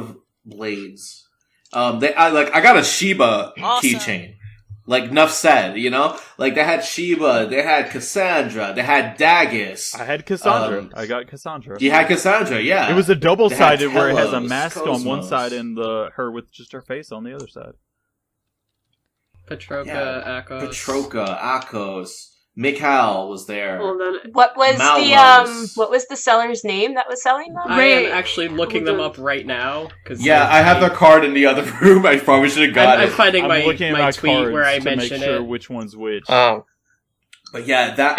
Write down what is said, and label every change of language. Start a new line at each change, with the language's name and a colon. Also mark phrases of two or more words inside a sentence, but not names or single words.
English: of blades. I got a Shiba Awesome. keychain. Like Nuff said, you know? Like, they had Shiba, they had Cassandra, they had Dagus. I had Cassandra. Um, I got Cassandra. You had Cassandra, yeah. It was a double-sided They had where it has a Telos, mask on one Cosmos. side and her with just her face on the other side. Patroka, Yeah. Akos. Petroka, Akos, Mikhail was there. Hold on. What was Malmos. what was the seller's name that was selling them? I Ray- am actually looking them up right now. Cause Yeah, I have their card in the other room. I probably should have got I'm it. finding I'm my, looking at my my tweet cards where I to make mention sure it. which one's which. Oh, But yeah, that